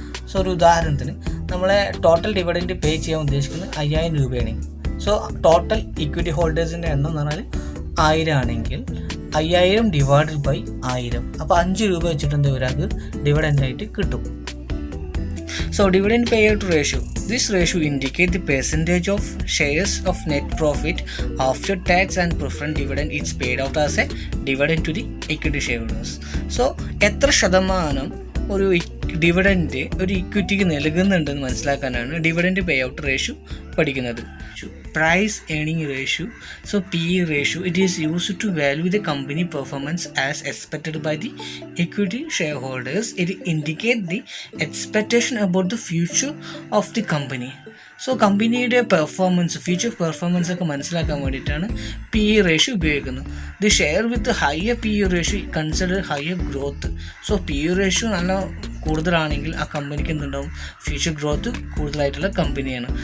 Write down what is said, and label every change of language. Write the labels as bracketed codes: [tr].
[ml] So ഒരു ഉദാഹരണത്തിന് നമ്മളെ ടോട്ടൽ ഡിവിഡൻഡ് പേ ചെയ്യാൻ ഉദ്ദേശിക്കുന്നത് 5000 രൂപയാണ്. സോ ടോട്ടൽ ഇക്വിറ്റി ഹോൾഡേഴ്സിൻ്റെ എണ്ണം എന്ന് പറഞ്ഞാൽ 1000 ആണെങ്കിൽ 5000 ഡിവൈഡഡ് ബൈ 1000, അപ്പോൾ 5 രൂപ വെച്ചിട്ട് എന്താ ഒരാൾക്ക് ഡിവിഡൻഡ് ആയിട്ട് കിട്ടും. [en] So dividend payout ratio. This ratio indicates the percentage of shares of net profit after tax and preferred dividend is paid out as a dividend to the equity shareholders. [ml] So എത്ര ശതമാനം ഒരു dividend ഒരു ഇക്വിറ്റിക്ക് നൽകുന്നുണ്ടെന്ന് മനസ്സിലാക്കാനാണ് dividend pay out ratio പഠിക്കുന്നത്. [en] Price earning ratio, so PE ratio, it is used to value the company performance as expected by the equity shareholders. It indicates the expectation about the future of the company. [ml] So കമ്പനിയുടെ performance, future performance ഒക്കെ മനസ്സിലാക്കാൻ വേണ്ടിയിട്ടാണ് PE ratio ഉപയോഗിക്കുന്നത്. [en] The share with higher PE ratio consider higher growth. [ml] So PE ratio നല്ല കൂടുതലാണെങ്കിൽ ആ കമ്പനിക്ക് എന്തുണ്ടാവും, ഫ്യൂച്ചർ ഗ്രോത്ത് കൂടുതലായിട്ടുള്ള കമ്പനിയാണ്.